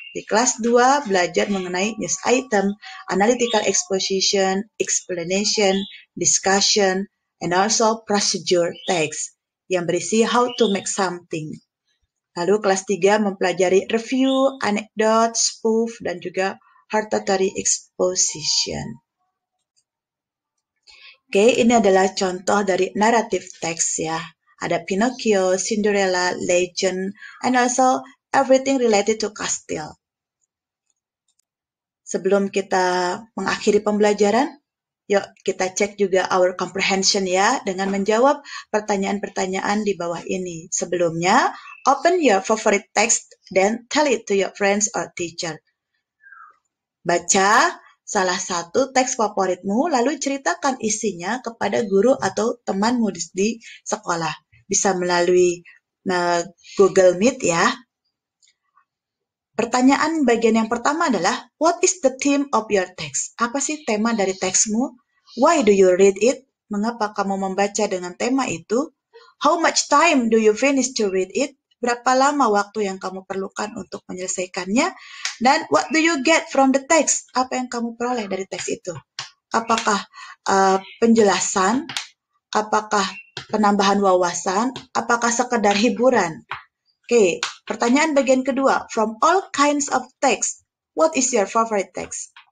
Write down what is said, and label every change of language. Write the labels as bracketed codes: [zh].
[id] Di kelas 2, belajar mengenai [en] news item, analytical exposition, explanation, discussion, and also procedure text, [id] yang berisi [en] how to make something. [id] Lalu kelas 3 mempelajari review, anecdote, spoof, dan juga hortatory exposition. Oke, ini adalah contoh dari narrative text ya. [en] Ada Pinocchio, Cinderella, Legend, and also everything related to castle. [id] Sebelum kita mengakhiri pembelajaran, yuk kita cek juga [en] our comprehension [id] ya dengan menjawab pertanyaan-pertanyaan di bawah ini. Sebelumnya, [en] open your favorite text, then tell it to your friends or teacher. [id] Baca salah satu teks favoritmu, lalu ceritakan isinya kepada guru atau temanmu di sekolah. Bisa melalui Google Meet ya. Pertanyaan bagian yang pertama adalah, [en] what is the theme of your text? [id] Apa sih tema dari teksmu? [en] Why do you read it? [id] Mengapa kamu membaca dengan tema itu? [en] How much time do you finish to read it? [id] Berapa lama waktu yang kamu perlukan untuk menyelesaikannya? Dan [en] what do you get from the text? [id] Apa yang kamu peroleh dari teks itu? Apakah penjelasan? Apakah penambahan wawasan? Apakah sekedar hiburan? Oke, pertanyaan bagian kedua. [en] From all kinds of text, what is your favorite text?